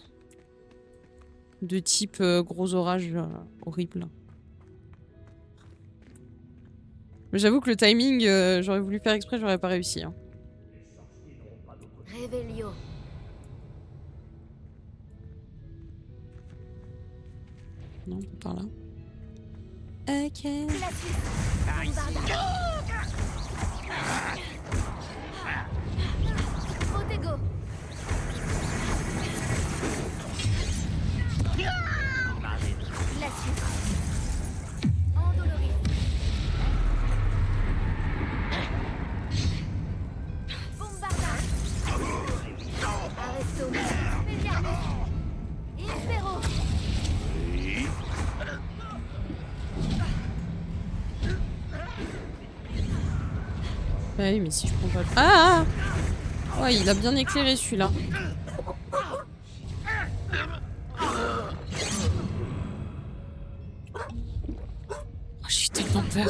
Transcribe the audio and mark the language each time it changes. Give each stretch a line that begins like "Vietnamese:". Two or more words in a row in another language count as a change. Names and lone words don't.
French: De type gros orage horrible. Mais j'avoue que le timing, j'aurais voulu faire exprès, j'aurais pas réussi. Hein. Revelio. Non, pas par là. Ok. Bombarda. Protego. Glacius. Endoloris. Bombarda. Arresto. Expelliarmus. Impero. Bah oui, mais si je prends pas le... Ah, ouais, il a bien éclairé celui-là. Oh, j'ai eu tellement peur.